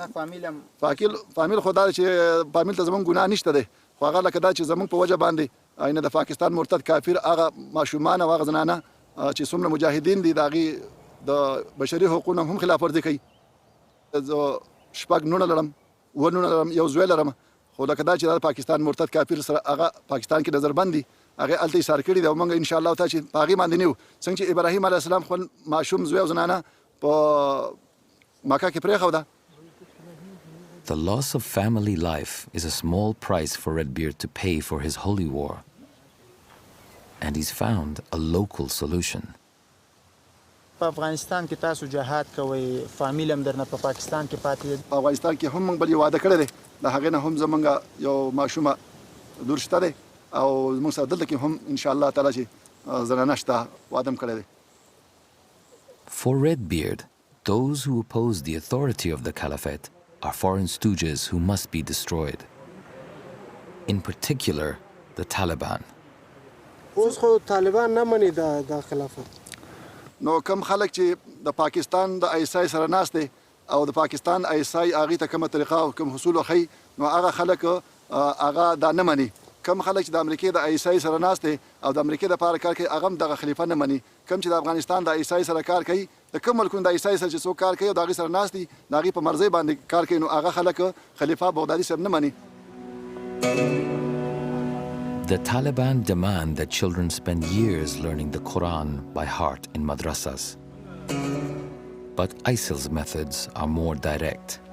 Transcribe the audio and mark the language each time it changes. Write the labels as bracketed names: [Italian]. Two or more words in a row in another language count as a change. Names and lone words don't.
[Pashto] فامیل خو دا چې فامیل ته زمونږ ګناه نشته دی خو هغه لکه دا چې زمونږ په وجه باندې اینه د پاکستان مرتد کافر هغه ماشومان او هغه زنانه چې څومره مجاهدین دي د هغې د بشري حقوقو هم خلاف ورزي کوي زه شپږ نونه لرم اووه نونه لرم یو زوی لرم خو لکه دا چې د پاکستان مرتد کافر سره هغه پاکستان کې نظربند دي هغې هلته ایثار کړي دي او موږ [Arabic] انشاءالله تعالی [Pashto] چې په هغې باندې نه یو څنګه چې ابراهیم [Arabic] علیه السلام [Pashto] خپل ماشوم زوی او زنانه په مکه کې پرېښوده. [English] The loss of family life is a small price for Redbeard to pay for his holy war. And he's found a local solution. [Pashto] په افغانستان کې تاسو جهاد کوئ فامیل هم درنه په پاکستان کې پاتې دي په افغانستان کې هم موږ بل یو واده کړی دی د هغې نه هم زموږ یو ماشومه لور شته دی او زموږ سره دلته کې هم [Arabic] انشاءالله تعالی [Pashto] چې زنانه شته واده هم کړی دی. [English] For Redbeard, those who oppose the authority of the caliphate are foreign stooges who must be destroyed. In particular, the Taliban. [Pashto] اوس خو طالبان نه مني د خلافت نو کم خلک چې د پاکستان د ایسای سره ناست دي او د پاکستان ایسای هغې ته کومه طریقه او کوم حصول وښیي نو هغه خلک هغه دا نه مني. کم خلک چې د امریکې د ایسای سره ناست دي او د امریکې دپاره کار کوي هغه هم دغه خلیفه نه مني. کم چې د افغانستان د ایسای سره کار کوي د کوم ملکونو د ایسای سره چې څوک کار کوي او د هغې سره ناست دي د هغې په مرضۍ باندې کار کوي نو هغه خلک خلیفه بغدادي صاحب نه مني. [English] The Taliban demand that children spend years learning the Quran by heart in madrasas. But ISIL's methods are more direct.